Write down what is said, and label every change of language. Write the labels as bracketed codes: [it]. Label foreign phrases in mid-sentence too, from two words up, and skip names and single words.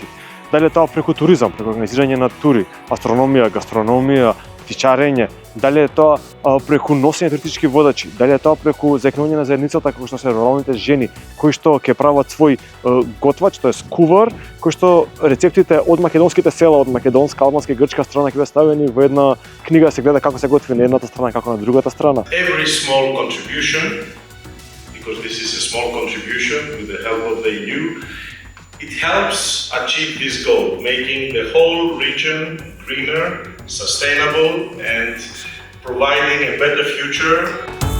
[mk] Дали тоа преку туризам, преку организирање на тури, астрономија, гастрономија, птичарење, дали е тоа преку носење туристички водачи, дали е тоа преку заекнување на заедницата како што се руралните жени, кои што ќе прават свој готвач, тоест кувар, кои што рецептите од македонските села, од македонска, албанска и грчка страна ќе бидат ставени во една книга, се гледа како се готви на едната страна како на другата страна. [en] Every small contribution, because this is a small contribution with the help of the EU, it helps achieve this goal, making the whole region greener, sustainable, and providing a better future